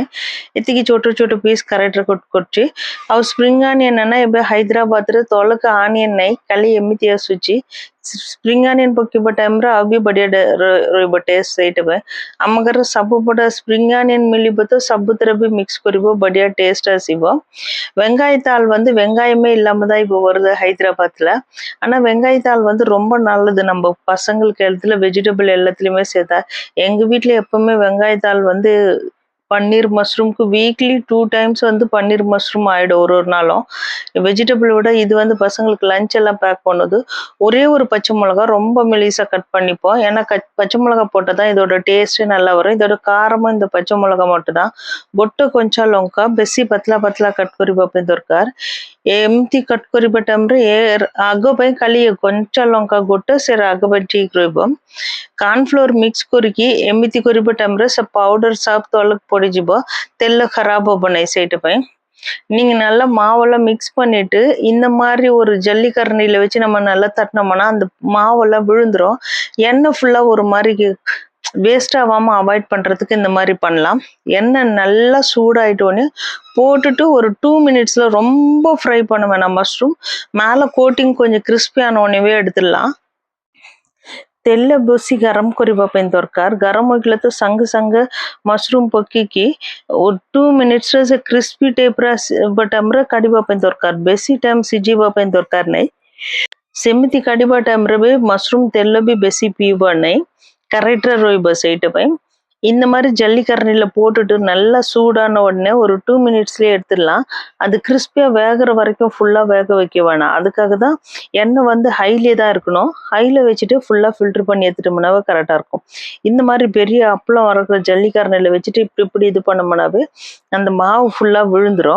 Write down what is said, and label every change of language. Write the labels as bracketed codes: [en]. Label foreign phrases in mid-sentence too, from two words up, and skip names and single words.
[or] ଏତିକି ଛୋଟ ଛୋଟ ପିସ୍ କରେକ୍ଟରେ କଟ୍ କରୁଛି। ଆଉ [en] spring onion [or] ନା ଏବେ ହାଇଦ୍ରାବାଦରେ ତଳକା ଅନିୟନ ନାହିଁ, ଖାଲି ଏମିତି ଆସୁଛି। [en] spring onion [or] ପକେଇବା ଟାଇମରେ ଆଉ ବି ବଢିଆ ରହିବ ଟେଷ୍ଟ। ସେଇଟା ପାଇଁ ଆମ ଘରେ ସବୁ ବଡ [en] spring onion [or] ମିଳିବ ତ ସବୁଥିରେ ବି மிக்ஸ் କରିବ, ବଢିଆ டேஸ்ட் ଆସିବ। [ta] வெங்காயத்தாள் வந்து வெங்காயமே இல்லாம தான் இப்போ வருது ஹைதராபாத்ல, ஆனா வெங்காயத்தாள் வந்து ரொம்ப நல்லது நம்ம பசங்களுக்கு ஹெல்த்ல, வெஜிடபிள் எல்லாத்துலயுமே சேர்த்தா। எங்க வீட்ல எப்பவுமே வெங்காயத்தாள் வந்து பன்னீர் மஷ்ரூம்க்கு [en] weekly 2 times [ta] வந்து பன்னீர் மஷ்ரூம் ஆயிடும் ஒரு ஒரு நாளும்। வெஜிடபிள் விட இது வந்து பசங்களுக்கு லஞ்ச் எல்லாம் பேக் பண்ணுது। ஒரே ஒரு பச்சை மிளகா ரொம்ப மெலிசா கட் பண்ணிப்போம், ஏன்னா பச்சை மிளகா போட்டால் தான் இதோட டேஸ்ட் நல்லா வரும்। இதோட காரமும் இந்த பச்சை மிளகா மட்டும் தான்। [or] ଗୋଟେ କଞ୍ଚା ଲଙ୍କା ବେଶୀ ପତଲା ପତଲା କଟ୍ କରିବା ପାଇଁ ଦରକାର। ଏମିତି କଟ୍ କରିବା ଟାଇମରେ ଆଗ ପାଇଁ ଖାଲି କଞ୍ଚା ଲଙ୍କା ଗୋଟେ, ସେ ଆଗ ପାଇଁ ଠିକ ରହିବ। [en] cornflour mix [or] କରିକି ଏମିତି କରିବା ଟାଇମରେ ସେ ପାଉଡର ସବୁ ତଳକୁ ପଡିଯିବ, ତେଲ ଖରାପ ହବ ନାହିଁ। ସେଇଟା ପାଇଁ [ta] நீங்க நல்லா மாவெல்லாம் மிக்ஸ் பண்ணிட்டு இந்த மாதிரி ஒரு ஜல்லிக்கரண்டியில வச்சு நம்ம நல்லா தட்டினோம்னா அந்த மாவெல்லாம் விழுந்துரும், எண்ணெய் ஃபுல்லா ஒரு மாதிரி வேஸ்ட் ஆகாம அவாய்ட் பண்றதுக்கு இந்த மாதிரி பண்ணலாம். எண்ணெய் நல்லா சூடாயிட்டோன்னு போட்டுட்டு ஒரு 2 மினிட்ஸ்ல ரொம்ப ஃப்ரை பண்ண வேணாம் மஷ்ரூம். மேலே கோட்டிங் கொஞ்சம் கிறிஸ்பியான உடனேவே எடுத்துடலாம். [or] ତେଲ ବେଶୀ ଗରମ କରିବା ପାଇଁ ଦରକାର। ଗରମ ହେଇଗଲେ ତ ସାଙ୍ଗେ ସାଙ୍ଗେ ମସରୁମ ପକେଇକି 2 ମିନିଟ୍ସରେ ସେ କ୍ରିସ୍ପି ଟାଇପ୍ର ଆମର କାଢିବା ପାଇଁ ଦରକାର। ବେଶୀ ଟାଇମ୍ ସିଝିବା ପାଇଁ ଦରକାର ନାହିଁ। ସେମିତି କାଢିବା ଟାଇମ୍ରେ ବି ମସରୁମ ତେଲ ବି ବେଶୀ ପିଇବ ନାହିଁ, கரெக்டாக ରହିବ ସେଇଟା ପାଇଁ। [ta] இந்த மாதிரி ஜல்லிக்கரண்டியில் போட்டுட்டு நல்லா சூடான உடனே ஒரு 2 மினிட்ஸ்லேயே எடுத்துடலாம்। அது கிறிஸ்பியாக வேகிற வரைக்கும் ஃபுல்லாக வேக வைக்க வேணாம்। அதுக்காக தான் எண்ணெய் வந்து ஹைலே தான் இருக்கணும்। ஹையில் வச்சுட்டு ஃபுல்லாக ஃபில்டர் பண்ணி எடுத்துட்டோம்னாவே கரெக்டாக இருக்கும்। இந்த மாதிரி பெரிய அப்பளம் வளர்க்குற ஜல்லிக்கரண்டியில் வச்சுட்டு இப்படி இது பண்ணோம்னாவே அந்த மாவு ஃபுல்லாக விழுந்துடும்।